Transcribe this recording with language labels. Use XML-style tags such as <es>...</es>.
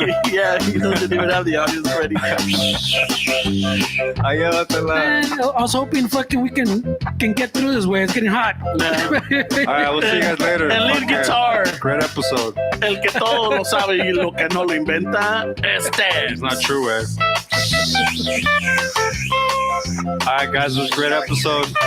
<en>Yeah, he doesn't even have the audience ready.</en> <es>Ahí llévatela.</es> <en>Man, I was hoping fucking we can get through this way. It's getting hot. Yeah. All right, we'll see you guys later.</en> <es>El lead</es> <en>Fuck guitar. yeah. Great episode.</en> <es>El que todo lo sabe y lo que no lo inventa, este.</es> <en>It's not true, way. All right, guys, it was a great episode.</en>